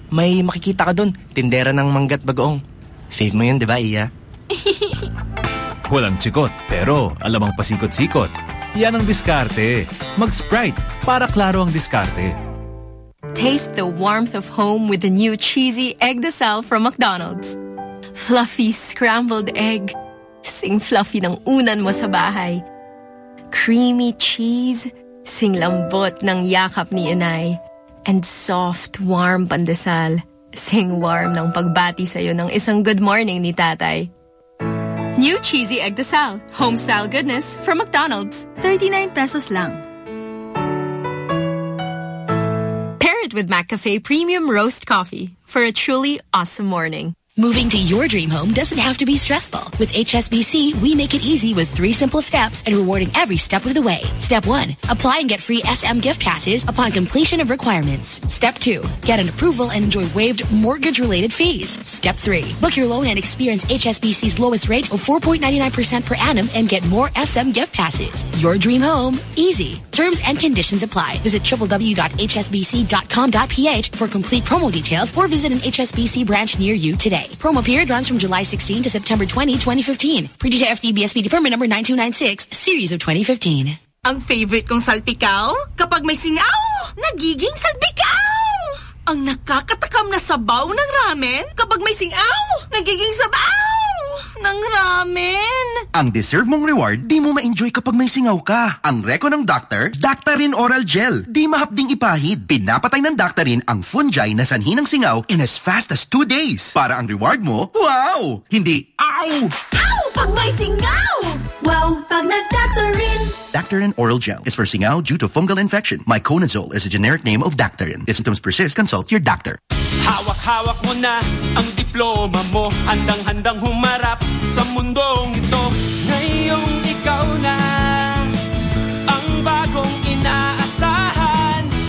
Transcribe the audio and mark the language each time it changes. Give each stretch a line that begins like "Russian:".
Filipino: May makikita ka doon. Tindera ng manggat bagoong. Fave mo yun, di ba, Iya? Walang tsikot, pero alam ang pasikot-sikot. Yan ang diskarte. Mag-Sprite para klaro ang diskarte.
English: Taste the warmth of home with the new cheesy egg de sal from McDonald's. Fluffy scrambled egg.
Filipino: Sing fluffy ng unan mo sa bahay.
English: Creamy cheese.
Filipino: Sing lambot ng yakap ni inay.
English: And soft, warm pandesal.
Filipino: Sing warm ng pagbati sa'yo ng isang
English: good morning
Filipino: ni tatay.
English: New cheesy egg de sal. Homestyle goodness from McDonald's.
Filipino: 39 pesos lang.
English: Pair it with McCafe Premium Roast Coffee for a truly awesome morning. Moving to your dream home doesn't have to be stressful. With HSBC, we make it easy with three simple steps and rewarding every step of the way. Step 1. Apply and get free SM gift passes upon completion of requirements. Step 2. Get an approval and enjoy waived mortgage-related fees. Step 3. Book your loan and experience HSBC's lowest rate of 4.99% per annum and get more SM gift passes. Your dream home. Easy. Terms and conditions apply. Visit www.hsbc.com.ph for complete promo details or visit an HSBC branch near you today. Promo period runs from July 16 to September 20, 2015. Pre-detail FDBSP Department number 9296, series of 2015.
Filipino: Ang favorite kong salpikaw? Kapag may singaw, nagiging salpikaw! Ang nakakatakam na sabaw ng ramen? Kapag may singaw, nagiging sabaw! Ng ramen! Ang deserve mong reward, di mo ma-enjoy kapag may singaw ka. Ang reko ng doctor, Doctorin Oral Gel. Di mahapding ipahid. Pinapatay ng Doctorin ang fungi na sanhi ng singaw
English: in as fast as 2 days.
Filipino: Para ang reward mo, wow! Hindi, ow! Ow! Pag may singaw! Wow! Pag nag-Doctorin!
English: Dactarin Oral Gel is for singaw due to fungal infection. Myconazole is a generic name of Dactarin. If symptoms persist, consult your doctor.
Filipino: Hawak-hawak mo na ang diploma mo. Handang-handang humarap sa mundong ito. Ngayong ikaw na ang bagong inaasahan.